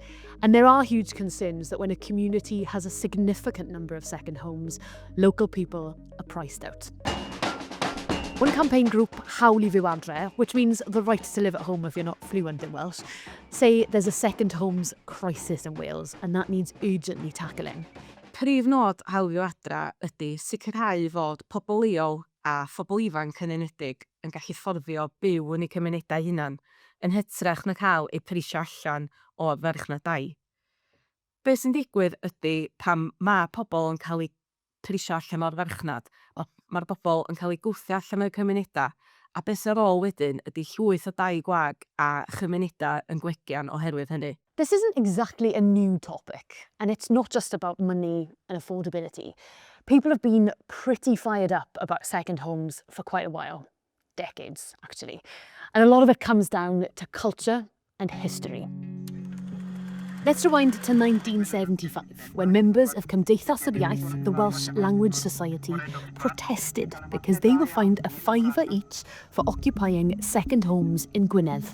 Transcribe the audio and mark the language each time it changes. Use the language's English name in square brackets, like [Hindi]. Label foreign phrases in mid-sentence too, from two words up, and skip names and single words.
[English] And there are huge concerns that when a community has a significant number of second homes, local people are priced out. One campaign group, Hawli Fyw Adre, which means the right to live at home if you're not fluent in Welsh, say there's a second homes crisis in Wales and that needs urgently tackling. [Welsh] Prif nod Hawli Fyw Adre ydy sicrhau fod pobl leol a phobl ifanc yn enwedig yn gallu fforddio byw yn eu cymunedau hunan, yn hytrach na cael eu prisio allan o farchnadau. Be sy'n digwydd ydy pam mae pobl yn cael eu prisio allan o'r farchnad, mae'r bobl yn cael eu gwthio allan o'r cymunedau, a beth sy'n ôl wedyn ydy llwyth o dau gwag a chymunedau yn gwegian oherwydd hynny. [English] This isn't exactly a new topic, and it's not just about money and affordability. People have been pretty fired up about second homes for quite a while. Decades, actually. And a lot of it comes down to culture and history. Let's rewind to 1975, when members of Cymdeithas yr Iaith, the Welsh Language Society, protested because they were fined a £5 each for occupying second homes in Gwynedd.